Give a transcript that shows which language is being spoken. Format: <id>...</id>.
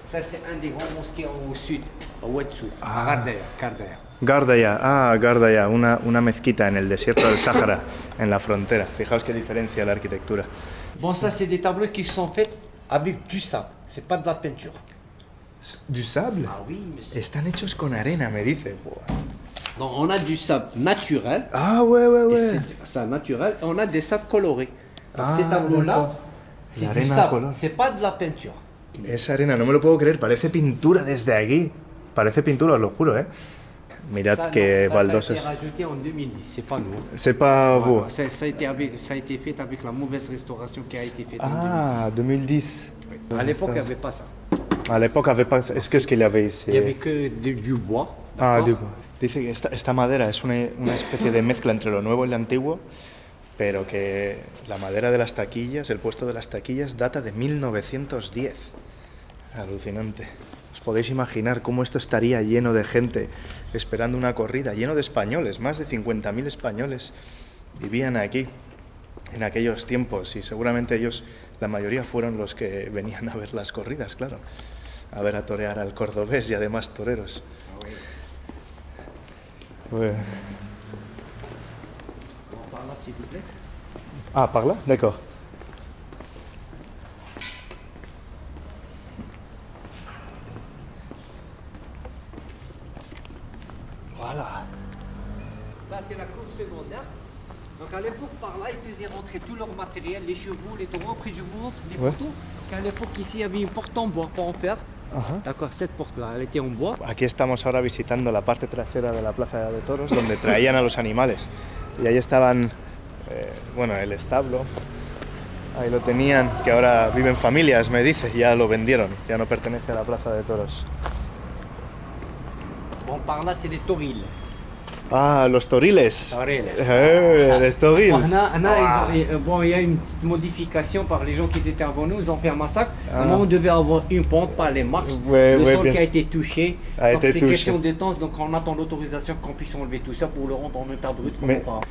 <fr>Ça c'est un des grands mosquées au sud, à Ouattou, Ah. à Gardaya.</fr> <es>Gardaya, una mezquita en el desierto del Sáhara, en la frontera. Fijaos qué diferencia la arquitectura.</es> <fr>Bon, ça c'est des tableaux qui sont faits avec du sable, c'est pas de la peinture. ¿Du sable? Ah oui, monsieur.</fr> <es>Están hechos con arena, me dice.</es> <fr>Donc on a du sable naturel. Ah, ouais. Et c'est naturel. Et on a des sables colorés. Donc Ah, ces tableaux-là, d'accord. c'est du L'arène à sable.</fr> <es>color.</es> <fr>C'est pas de la peinture.</fr> <es>Esa arena, no me lo puedo creer, parece pintura desde aquí. Parece pintura, os lo juro, ¿eh? Mirad</es> <fr>Ça,</fr> <es>que</es> <fr>non, ça a</fr> <es>baldosos.</es> <fr>été rajouté en 2010, c'est pas nous. C'est pas vous. Voilà, ça a été fait avec la mauvaise restauration qui a été faite en Ah, 2010. 2010. À l'époque, il n'y avait pas ça. À l'époque, avait pas... Qu'est-ce qu'il y avait ici? Il n'y avait que du bois. Ah, d'accord.</fr> <es>digo. Dice que esta madera es una especie de mezcla entre lo nuevo y lo antiguo, pero que la madera de las taquillas, el puesto de las taquillas, data de 1910. Alucinante. ¿Os podéis imaginar cómo esto estaría lleno de gente esperando una corrida, lleno de españoles? Más de 50.000 españoles vivían aquí en aquellos tiempos y seguramente ellos, la mayoría fueron los que venían a ver las corridas, claro. A ver a torear al cordobés y además toreros.</es> <fr>Ouais. Par là, s'il vous plaît. Ah, par là? D'accord. Voilà. Ça, c'est la cour secondaire. Donc à l'époque, par là, ils faisaient rentrer tout leur matériel, les chevaux, les taureaux. Après, je vous montre des Ouais. photos qu'à l'époque, ici, il y avait une porte en bois pour en faire. D'accord, cette porte-là, elle était en bois.</fr> <es>Aquí estamos ahora visitando la parte trasera de la Plaza de Toros, donde traían a los animales. Y ahí estaban, bueno, el establo. Ahí lo tenían, que ahora viven familias, me dice, ya lo vendieron, ya no pertenece a la Plaza de Toros.</es> <fr>Bon, par là, c'est les torils.</fr> <es>Ah, los toriles. Toriles.</es> <fr>Les toriles. Bon, il y a une petite modification par les gens qui étaient avant nous, ils ont fait un massacre. Normalement, on devait avoir une pente, pas les marches. Le sol qui a été touché. Donc c'est question de temps, donc on attend l'autorisation qu'on puisse enlever tout ça pour le rendre en état brut comme auparavant.</fr>